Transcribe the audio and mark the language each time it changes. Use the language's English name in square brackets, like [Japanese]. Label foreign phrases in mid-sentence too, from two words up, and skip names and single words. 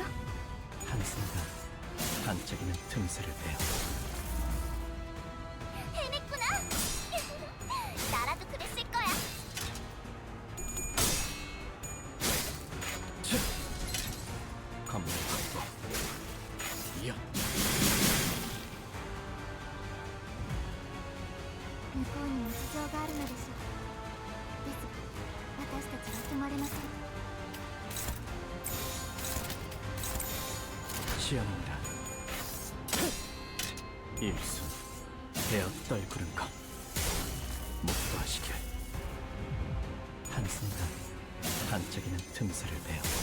[Korean] 한순간 반짝이는 틈새를 베어 해냈구나. 나라도 그랬을 거야. 검문 확보. 이야. [Japanese] 向こうにも事情があるのでしょう。ですが、私たちは止まれません。 [Korean] 시연합니다. 일순 베어 떨구는 것 목도하시길. 한순간 반짝이는 틈새를 베어